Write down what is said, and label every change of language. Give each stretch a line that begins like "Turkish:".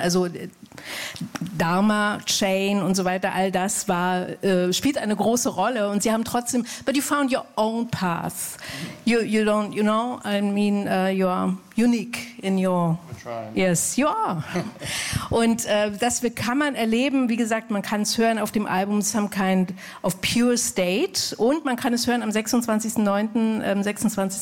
German: Also Dharma Chain und so weiter, all das war spielt eine große Rolle.
English: Und Sie haben trotzdem, but you found your own path. You don't, you know, I mean, you are... unique in your... Yes, you are.
German: Und das kann man erleben, wie gesagt, man kann es hören auf dem Album Some Kind of Pure State und man kann es hören am 26.09., 26.